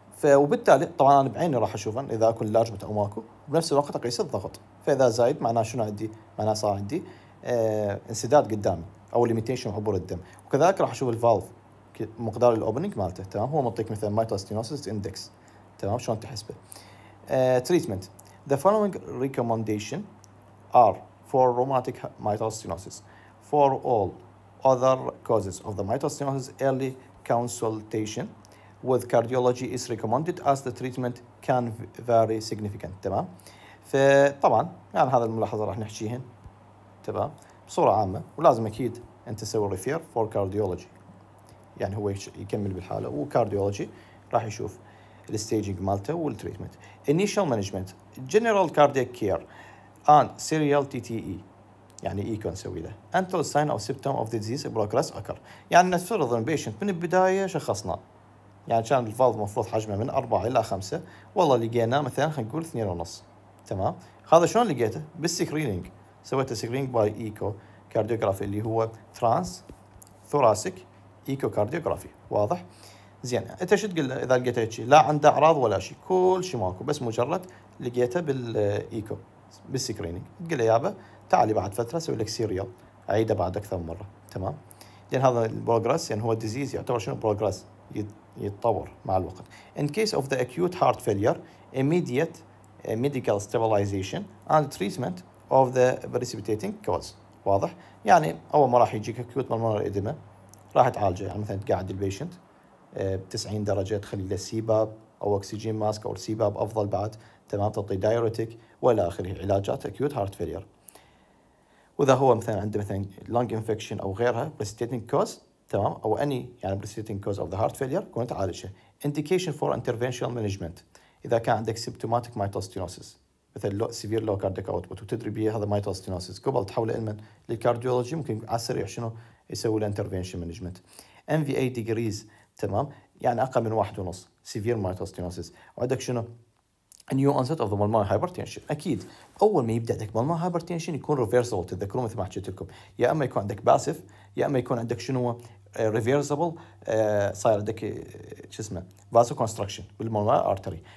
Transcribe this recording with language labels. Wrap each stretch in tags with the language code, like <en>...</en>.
<ar>وبالتالي طبعا انا بعيني راح اشوف اذا اكون لارج او ماكو، بنفس الوقت اقيس الضغط، فاذا زايد معناه شنو عندي؟ معناه صار عندي انسداد قدامي او ليميتيشن عبور الدم. وكذلك راح اشوف الفالف مقدار الاوبننج مالته. تمام. هو منطيك مثلا مايترال ستينوسيس اندكس. تمام. شلون تحسبه؟ treatment.</ar> <en>The following recommendation are for rheumatic mitral stenosis. For all other causes of the mitral stenosis, early consultation with cardiology is recommended as the treatment can vary significant.</en> <ar>تمام. فطبعا يعني هذا الملاحظة راح نحكيهن تمام بصورة عامة، ولازم أكيد أنت تسوي ريفير فور كارديولوجي، يعني هو يكمل بالحالة، وكارديولوجي راح يشوف الستيجنج مالته والتريتمنت.</ar> <en>initial management general cardiac care and serial TTE،</en> <ar>يعني ايكو نسوي له</ar> <en>until sign of symptom of the disease progress occur.</en> <ar>يعني نفترض ان البيشنت من البداية شخصنا، يعني كان الفالف المفروض حجمه من 4 إلى 5، والله لقيناه مثلا خلينا نقول 2.5. تمام. هذا شلون لقيته؟ بالسكرينينج، سويت سكرينينج باي ايكو كارديوغرافي اللي هو ترانس ثوراسيك ايكو كارديوغرافي. واضح؟ زين، انت شو تقول له اذا لقيته هيك لا عنده اعراض ولا شيء، كل شيء ماكو، بس مجرد لقيته بالايكو بالسكرينينج، تقول له يابا تعالي بعد فتره اسوي لك سيريال، اعيده بعد اكثر مره. تمام. لان هذا البروجرس يعني هو الديزيز يعتبر شنو بروجرس، يتطور مع الوقت.</ar> <en>In case of the acute heart failure, immediate medical stabilization and treatment of the precipitating cause.</en> <ar>واضح؟ يعني أول ما راح يجيك</ar> <en>acute pulmonary edema</en> <ar>راح تعالجه، يعني مثلا تقعد البيشنت ب 90 درجة، تخلي له سيباب أو أكسجين ماسك أو السيباب أفضل بعد. تمام. تعطي دايوريتك وإلى آخره، علاجات</ar> <en>acute heart failure.</en> <ar>وإذا هو مثلا عنده مثلا</ar> <en>lung infection</en> <ar>أو غيرها precipitating cause، تمام، او اني يعني</ar> <en>precipitating cause of the heart failure</en> <ar>كون تعالجها.</ar> <en>indication for interventional management</en> <ar>اذا كان عندك</ar> <en>symptomatic mitral stenosis</en> <ar>مثل</ar> <en>severe low cardiac output</en> <ar>وتدري به هذا mitral stenosis، قبل تحوله علما للكارديولوجي ممكن على السريع شنو يسوي له</ar> <en>intervention management.</en> <ar>MVA degrees، تمام، يعني اقل من 1.5</ar> <en>severe mitral stenosis.</en> <ar>وعندك شنو نيو اونست اوف ذا pulmonary hypertension. اكيد اول ما يبدا عندك pulmonary hypertension يكون ريفرسبل، تتذكرون مثل ما حكيت لكم، يا اما يكون عندك باسف، يا اما يكون عندك شنو ريفرسبل، صاير عندك شو اسمه فازو كونستراكشن بالمونري ارتري.</ar>